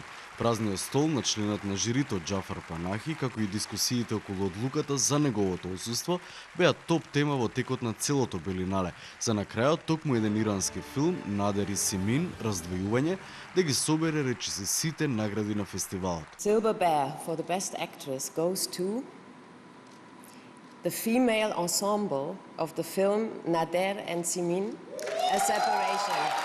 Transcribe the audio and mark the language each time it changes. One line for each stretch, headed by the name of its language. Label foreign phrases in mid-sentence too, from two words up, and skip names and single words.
Macedonian: Празниот стол на членот на жирито Џафар Панахи, како и дискусиите околу одлуката за неговото отсуство, беа топ тема во текот на целото Белинале. За на крајот токму еден ирански филм, Надер и Семин, раздвојување, да ги собере речиси сите награди на фестивалот.
English: Silver Bear for the best actress goes to the female ensemble of the film Nader and Simin, A Separation.